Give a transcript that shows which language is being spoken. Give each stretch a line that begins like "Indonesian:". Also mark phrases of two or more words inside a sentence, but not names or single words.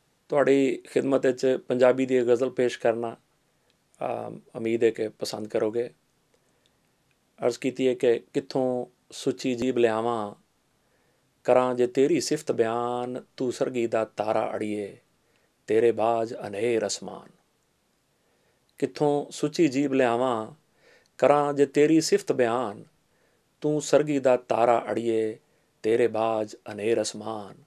Punjabi: ਤੁਹਾਡੀ ਖਿਦਮਤ ਵਿੱਚ ਪੰਜਾਬੀ ਦੀ ਗਜ਼ਲ ਪੇਸ਼ ਕਰਨਾ ਉਮੀਦ ਹੈ ਕਿ ਪਸੰਦ ਕਰੋਗੇ। ਅਰਜ਼ ਕੀਤੀ ਹੈ ਕਿ ਕਿੱਥੋਂ ਸੁੱਚੀ ਜੀਭ ਲਿਆਵਾਂ, ਕਰਾਂ ਜੇ ਤੇਰੀ ਸਿਫ਼ਤ ਬਿਆਨ, ਤੂੰ ਸਰਘੀ ਦਾ ਤਾਰਾ ਅੜੀਏ, ਤੇਰੇ ਬਾਝ ਅਨ੍ਹੇਰ ਅਸਮਾਨ। ਕਿੱਥੋਂ ਸੁੱਚੀ ਜੀਭ ਲਿਆਵਾਂ, ਕਰਾਂ ਜੇ ਤੇਰੀ ਸਿਫ਼ਤ ਬਿਆਨ, ਤੂੰ ਸਰਘੀ ਦਾ ਤਾਰਾ ਅੜੀਏ, ਤੇਰੇ ਬਾਝ ਅਨ੍ਹੇਰ ਅਸਮਾਨ।